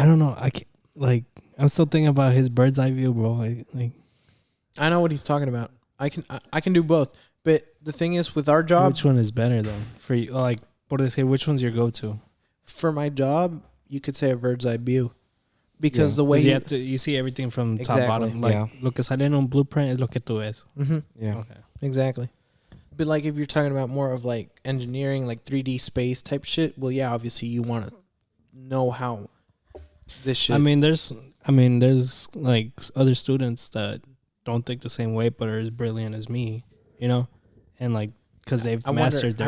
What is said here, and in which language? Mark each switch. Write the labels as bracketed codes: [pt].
[en] I don't know. I can't, like, I'm still thinking about his bird's eye view, bro. Like, I know what he's talking about. I can do both, but the thing is, with our job, which one is better though for you? Like, what do they say? Which one's your go-to? for my job, you could say a bird's eye view, because Yeah. the way Because you see everything from top Exactly. bottom. Like, Yeah. [es] lo que sale en un blueprint es lo que tú ves. [en] Yeah. Okay. Exactly. But like if you're talking about more of like engineering, like 3D space type shit, well, yeah, obviously you want to know how this shit. I mean, there's like other students that don't think the same way, but are as brilliant as me, you know, and like because they've mastered their